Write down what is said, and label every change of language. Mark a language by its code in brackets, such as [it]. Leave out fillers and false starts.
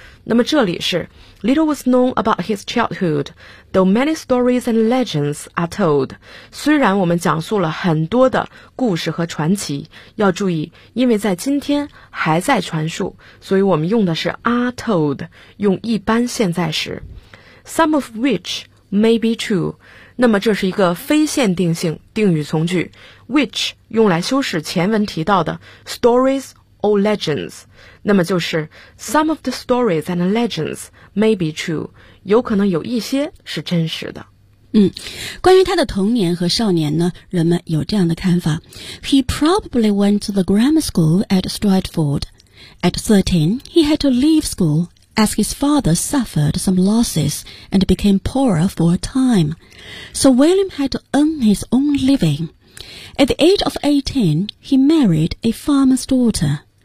[zh] 那么这里是 [en] Little was known about his childhood, though many stories and legends are told. [zh] 虽然我们讲述了很多的故事和传奇，要注意，因为在今天还在传述，所以我们用的是 [en] are told, [zh] 用一般现在时。 [en] Some of which may be true. [zh] 那么这是一个非限定性定语从句。 [en] Which [zh] 用来修饰前文提到的 [en] stories or legends， [zh] 那么就是 [en] some of the stories and legends may be true， [zh] 有可能有一些是真实的。关于他的童年和少年呢，人们有这样的看法。 [en] He probably went to the grammar school at Stratford. At 13, he had to leave school as his father suffered some losses and became poorer for a time. So William had to earn his own living. At the age of 18, he married a farmer's daughter.